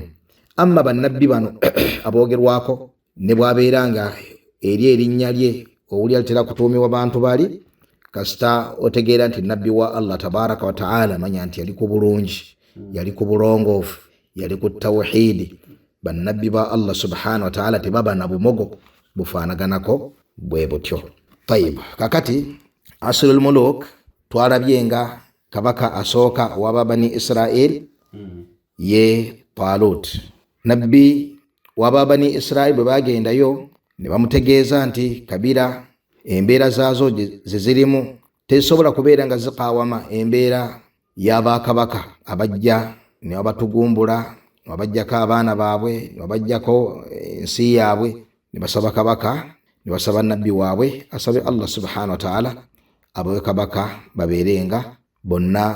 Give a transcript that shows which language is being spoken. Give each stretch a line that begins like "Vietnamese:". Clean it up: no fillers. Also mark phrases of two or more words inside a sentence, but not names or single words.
Ganda: Amma bannabbi bano aboogerwako ne bwabeera nga eri erinnya lye owuli alitera kutuumibwa bantu bali, kasita otegeera nti nabbi wa Allah
Arabic: تبارك وتعالى,
Ganda: manya nti yali ku bulungi, yali ku bulongoofu, yali ku tawhidi. Bannabbi ba Allah
Arabic: سبحانه وتعالى
Ganda: tebaba na bumogo bufaanaganako bwe butyo. Tayib, kakati
Arabic: عصر الملوك
Ganda: twalabye nga kabaka asooka waba Bani Israel ye Talut. Nabbi waba Bani Israel bwe bagendayo ne bamutegeeza nti kabira embeera zaazo zezirimu tezisobola kubeera nga ziqaawama embeera y'abakabaka abajja ne babatugumbula, ne babajjako abaana baabwe, ne babajjako ensi yaabwe, ne basaba kabaka, ne basaba nabbi waabwe asabe Allah
Arabic: سبحانه وتعالى
Ganda: abawe kabaka babeerenga bonna.